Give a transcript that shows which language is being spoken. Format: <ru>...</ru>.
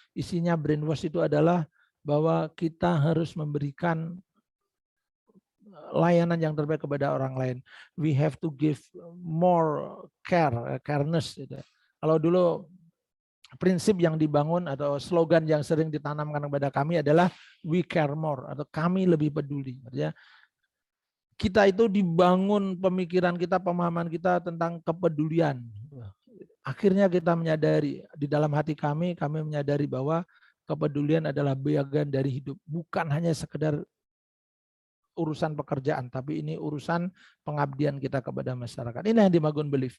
<id>Isinya brainwash itu adalah bahwa kita harus memberikan layanan yang terbaik kepada orang lain.</id> <en>We have to give more careness.</en> <id>Gitu. Kalau dulu prinsip yang dibangun atau slogan yang sering ditanamkan kepada kami adalah</id> <en>we care more</en> <id>atau kami lebih peduli. Artinya kita itu dibangun pemikiran kita, pemahaman kita tentang kepedulian. Akhirnya kita menyadari di dalam hati kami menyadari bahwa kepedulian adalah bagian dari hidup, bukan hanya sekedar urusan pekerjaan, tapi ini urusan pengabdian kita kepada masyarakat. Ini yang dibangun belief.</id>